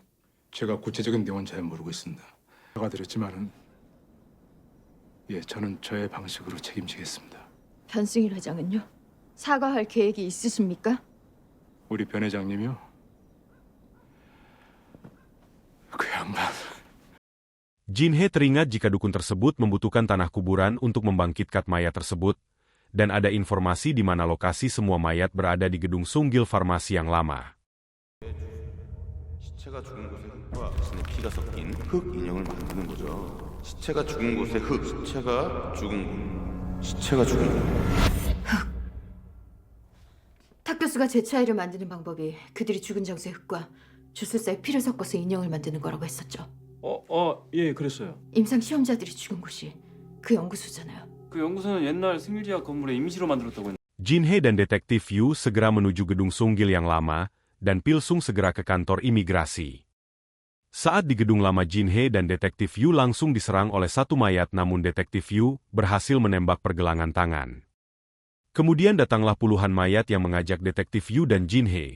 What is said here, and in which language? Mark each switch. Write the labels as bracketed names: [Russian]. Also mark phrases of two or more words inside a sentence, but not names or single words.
[Korean] 제가 구체적인 내용은 잘 모르고 있습니다. 사과드렸지만은 저는 저의 방식으로 책임지겠습니다. 변승일 회장은요? 사과할 계획이 있으십니까? 우리 변 회장님이요? 그 양반. [Indonesian] Jinhee teringat jika dukun tersebut membutuhkan tanah kuburan untuk membangkitkan mayat tersebut, dan ada informasi di mana lokasi semua mayat berada di gedung Sunggil Farmasi yang lama. [Korean] 시체가 죽은 곳에 흙과 자신의 피가 섞인 흙 인형을 만드는 거죠. 시체가 죽은 곳에 흙, 시체가 죽은 곳, 시체가 죽은 곳. 탁 교수가 제 차이를 만드는 방법이 그들이 죽은 장소의 흙과 주술사의 피를 섞어서 인형을 만드는 거라고 했었죠. 예, 그랬어요. 임상 시험자들이 죽은 곳이 그 연구소잖아요. 그 연구소는 옛날 승일제약 건물에 임시로 만들었다고 했는데. [Indonesian] Jinhee dan detektif Yu segera menuju gedung Sunggil yang lama, dan Pilsung segera ke kantor imigrasi. Saat di gedung lama, Jinhee dan detektif Yu langsung diserang oleh satu mayat, namun detektif Yu berhasil menembak pergelangan tangan. Kemudian datanglah puluhan mayat yang mengajak detektif Yu dan Jinhee.